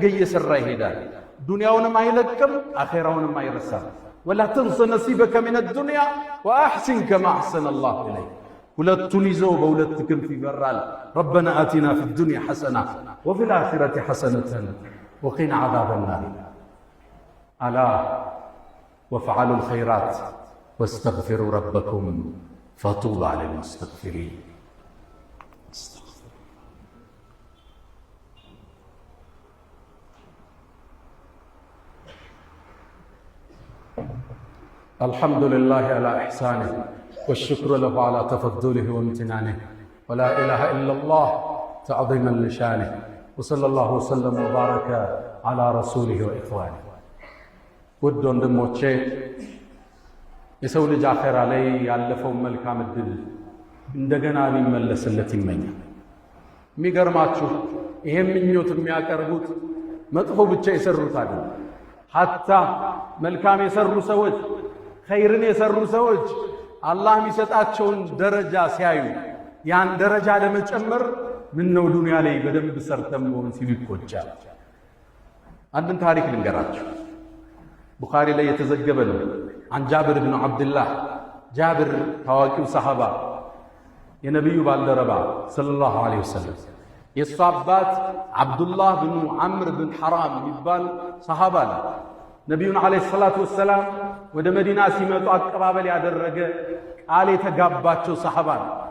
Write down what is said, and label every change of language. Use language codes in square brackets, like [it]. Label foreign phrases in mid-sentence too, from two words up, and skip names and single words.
[am] እየሰራ ይሄዳል። ዱንያውንም አይለቅም፣ አኼራውንም አይረሳም። [ar] ولا تنس نصيبك من الدنيا وأحسن كما أحسن الله إليك። [am] ሁለቱን ይዞ በሁለት ክንፍ ይበራል። [ar] ربنا آتنا في الدنيا حسنة وفي الآخرة حسنة وقنا عذاب النار። ألا وافعلوا الخيرات واستغفروا ربكم فطوبى للمستغفرين። الحمد لله على إحسانه والشكر له على تفضله وامتنانه ولا إله إلا الله تعظيما لشانه وصلى الله وسلم وبارك على رسوله وإخوانه. [am] ود ወንድሞቼ የሰው ልጅ አኼራ ላይ ያለፈውን መልካም ዕድል እንደገና ሊመለስለት ይመኛል። የሚገርማችሁ ይሄን ምኞት የሚያቀርቡት መጥፎ ብቻ የሰሩት አይደለም። ሐታ መልካም የሰሩ ሰዎች፣ ኸይርን የሰሩ ሰዎች አላህ የሚሰጣቸውን ደረጃ ሲያዩ ያን ደረጃ ለመጨመር ምን ነው ዱንያ ላይ በደንብ ሰርተን መሆን ሲሉ ይቆጫል። አንድን ታሪክ ልንገራችሁ። ቡኻሪ ላይ የተዘገበ ነው። [ar] عن جابر بن عبد الله [am] ጃብር ታዋቂው ሰሃባ የነብዩ ባልደረባ [ar] صلى الله عليه وسلم [am] የሱ አባት አብዱላህ ብኑ ዐምር ብን ሐራም የሚባል ሰሃባ ነው። ነቢዩን [ar] عليه الصلاة والسلام [am] ወደ መዲና ሲመጡ አቀባበል ያደረገ ቃል የተጋባቸው ሰሃባ ነው።